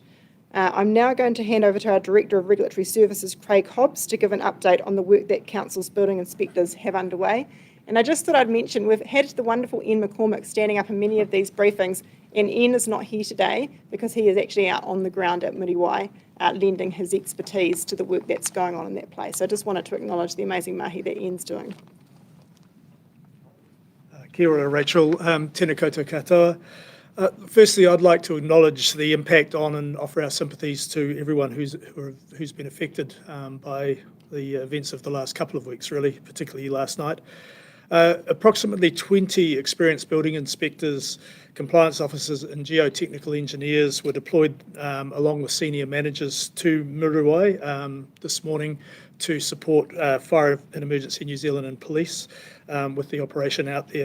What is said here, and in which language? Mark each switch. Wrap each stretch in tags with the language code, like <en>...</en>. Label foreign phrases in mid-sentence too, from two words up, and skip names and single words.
<en>I'm now going to hand over to our Director of Regulatory Services, Craig Hobbs, to give an update on the work that Council's building inspectors have underway. And I just thought I'd mention, we've had the wonderful Ian McCormick standing up in many of these briefings, and Ian is not here today because he is actually out on the ground at Muriwai, lending his expertise to the work that's going on in that place. So I just wanted to acknowledge the amazing mahi that Ian's doing.</en> <mi>Kia ora, Rachel. Tēnā koutou katoa.</mi> <en>Firstly, I'd like to acknowledge the impact on and offer our sympathies to everyone who's been affected by the events of the last couple of weeks, really, particularly last night. Approximately 20 experienced building inspectors, compliance officers and geotechnical engineers were deployed along with senior managers to Muriwai this morning to support Fire and Emergency New Zealand and police with the operation out there.</en>